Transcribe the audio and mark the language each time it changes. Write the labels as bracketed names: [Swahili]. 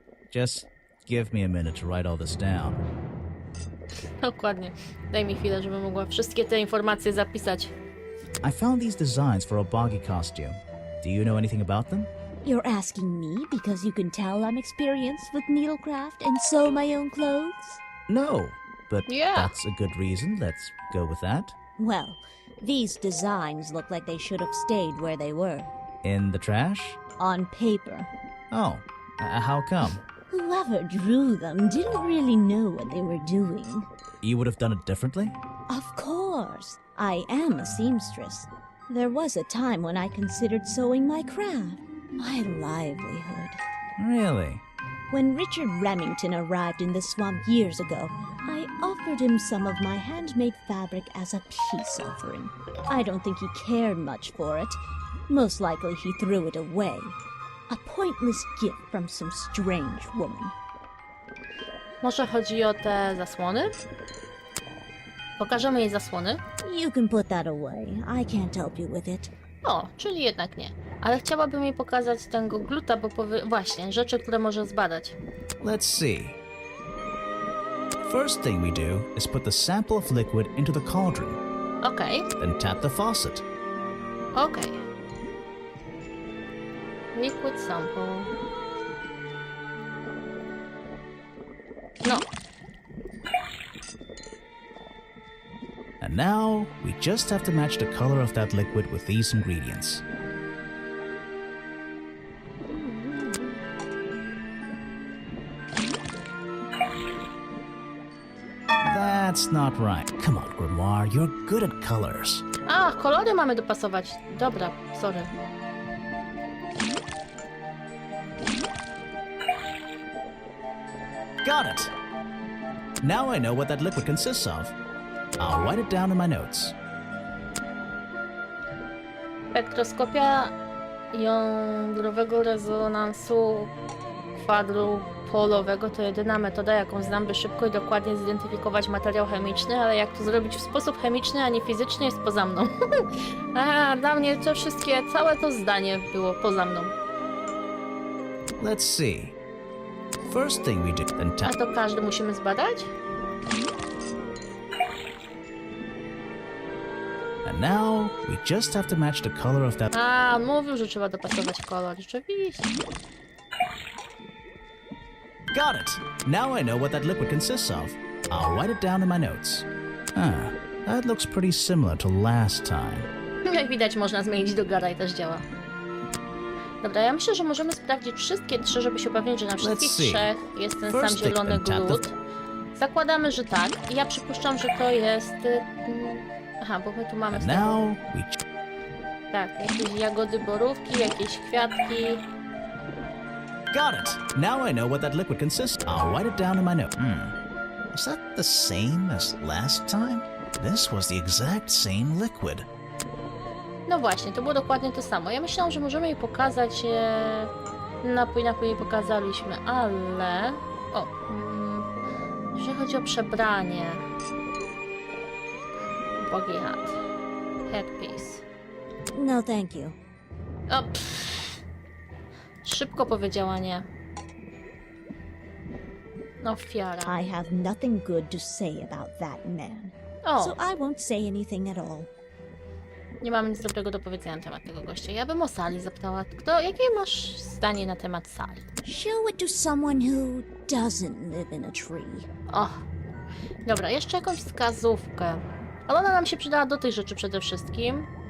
[English] Just give me a minute to write all this down. [Polish] Dokładnie. Daj mi chwilę, żebym mogła wszystkie te informacje zapisać. [English] I found these designs for a boggy costume. Do you know anything about them? You're asking me because you can tell I'm experienced with needlecraft and sew my own clothes? No, but Yeah. that's a good reason. Let's go with that. Well, these designs look like they should have stayed where they were. In the trash? On paper. Oh, how come? Whoever drew them didn't really know what they were doing. You would have done it differently? Of course. I am a seamstress. There was a time when I considered sewing my craft, my livelihood. Really? When Richard Remington arrived in the swamp years ago, I offered him some of my handmade fabric as a peace offering. I don't think he cared much for it. Most likely he threw it away. A pointless gift from some strange woman. [Polish] Może chodzi o te zasłony? Pokażemy jej zasłony? [English] You can put that away. I can't help you with it. [Polish] O, czyli jednak nie. Ale chciałabym jej pokazać tego gluta, bo właśnie, rzeczy, które może zbadać. [English] Let's see. First thing we do is put the sample of liquid into the cauldron. [Polish] Okej, [English] Then tap the faucet. [Polish] okej. [English] Liquid sample. [Polish] No, [English] And now, we just have to match the color of that liquid with these ingredients. That's not right. Come on, Grimoire, you're good at colors. [Polish] a, kolory mamy dopasować. Dobra, sorry. [English] Got it! Now I know what that liquid consists of. I'll write it down in my notes. [Polish] Spektroskopia jądrowego rezonansu alkoholowego to jedyna metoda, jaką znam, by szybko i dokładnie zidentyfikować materiał chemiczny, ale jak to zrobić w sposób chemiczny, a nie fizyczny, jest poza mną. A dla mnie to wszystkie, całe to zdanie było poza mną. [English] Let's see. First thing we do, then [Polish] A to każdy musimy zbadać? [English] And now we just have to match the color of that. [Polish] A, mówił, że trzeba dopasować kolor. Rzeczywiście. [English] Got it! Now I know what that liquid consists of. I'll write it down in my notes. That looks pretty similar to last time. [Polish] Jak widać, można zmienić do gara i też działa. Dobra, ja myślę, że możemy sprawdzić wszystkie trzy, żeby się upewnić, że na wszystkich trzech jest ten sam zielony glut. Zakładamy, że tak. I ja przypuszczam, że to jest... Aha, bo my tu mamy... Tak, jakieś jagody borówki, jakieś kwiatki... [English] Got it! Now I know what that liquid consists. I'll write it down in my note. Was that the same as last time? This was the exact same liquid. [Polish] No właśnie, to było dokładnie to samo. Ja myślałam, że możemy jej pokazać... Napój jej pokazaliśmy, ale... O! Jeżeli chodzi o przebranie... [English] Boggy hat. Headpiece. No, thank you. [Polish] O, szybko powiedziała nie. Ofiara. [English] I have nothing good to say about that man. [Polish] O, [English] So I won't say anything at all. [Polish] nie mamy nic dobrego do powiedzenia na temat tego gościa. Ja bym o Sali zapytała. Jakie masz zdanie na temat Sali? [English] Show it to someone who doesn't live in a tree. [Polish] O, dobra, jeszcze jakąś wskazówkę. Ale ona nam się przydała do tych rzeczy przede wszystkim.